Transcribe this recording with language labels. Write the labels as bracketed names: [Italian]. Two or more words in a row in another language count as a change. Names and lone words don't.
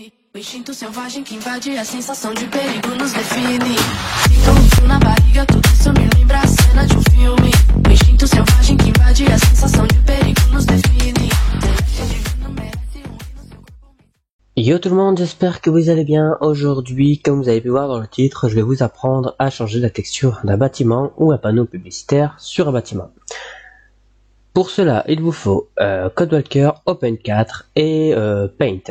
[Portuguese] O instinto selvagem que invade a sensação de perigo nos define. Sinto um frio na barriga, tudo isso me lembra a cena de um filme. O instinto selvagem que invade a sensação de perigo nos define. [French] Yo tout le monde, j'espère que vous allez bien. Aujourd'hui, comme vous avez pu voir dans le titre, je vais vous apprendre à changer la texture d'un bâtiment ou un panneau publicitaire sur un bâtiment. Pour cela, il vous faut CodeWalker, Open4 et Paint.